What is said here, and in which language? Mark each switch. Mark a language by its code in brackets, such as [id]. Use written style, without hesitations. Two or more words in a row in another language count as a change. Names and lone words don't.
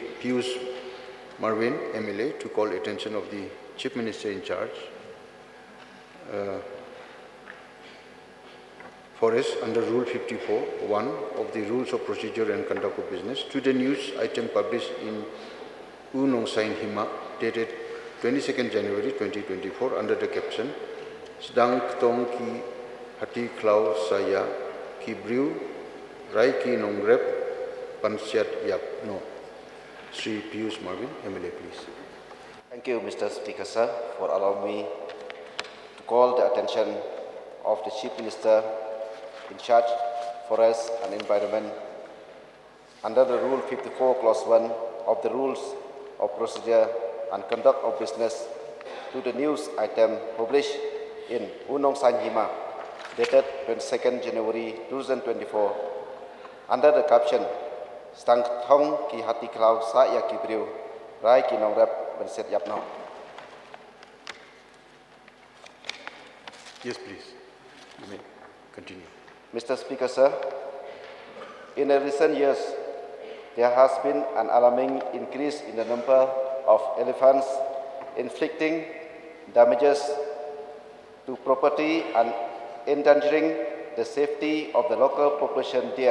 [en] Pius Marvin, MLA, to call attention of the Chief Minister in charge for us under Rule 54(1) of the Rules of Procedure and Conduct of Business to the news item published in Nong Sain Hima dated 22nd January 2024 under the caption Sdang, kthong, hati, khlaw, siat, briew, nongrep, siat, no. Sri Pius Marvin, MLA, please. Thank you, Mr. Speaker, sir, for allowing me to call the attention of the Chief Minister in charge Forest and Environment under the Rule 54, Clause 1 of the Rules of Procedure and Conduct of Business to the news item published in Nong Sain Hima dated 22nd January 2024 under the caption Sdang, kthong, hati, khlaw, siat, briew, nongrep, siat, no. Yes, please. You may continue. Mr. Speaker, sir, in the recent years, there has been an alarming increase in the number of elephants inflicting damages to property and endangering the safety of the local population there.